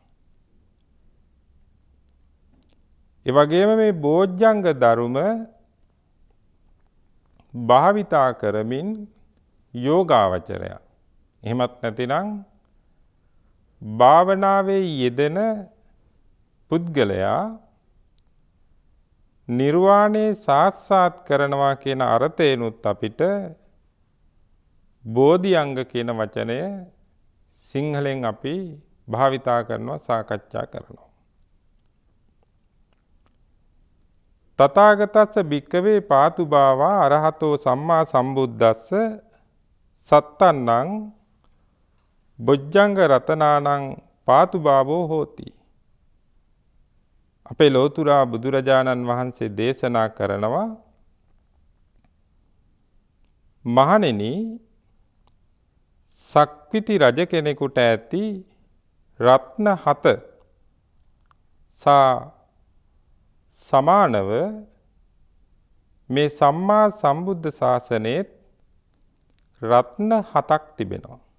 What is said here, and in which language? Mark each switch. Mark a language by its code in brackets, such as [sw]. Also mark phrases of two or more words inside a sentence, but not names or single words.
[si] ඒ වගේම මේ බොජ්ජංග ධර්ම භාවිතා කරමින් යෝගාවචරය, එහෙමත් නැතිනම් භාවනාවේ යෙදෙන පුද්ගලයා නිර්වාණය සාක්ෂාත් කරනවා කියන අර්ථයෙන්ුත් අපිට බෝධිඅංග කියන වචනය සිංහලෙන් අපි භාවිතා කරනවා, සාකච්ඡා කරනවා. [pi] තථාගතස්ස භික්ඛවේ පාතුභාවා අරහතෝ සම්මා සම්බුද්දස්ස සත්තන්නං බොජ්ජංග රතනානං පාතුභාවෝ හෝති. [si] අපේ ලෝතුරා බුදුරජාණන් වහන්සේ දේශනා කරනවා මහණෙනි සක්විති රජ කෙනෙකුට ඇති රත්න 7 සමානව මේ සම්මා සම්බුද්ධ ශාසනයේ රත්න 7ක් තිබෙනවා.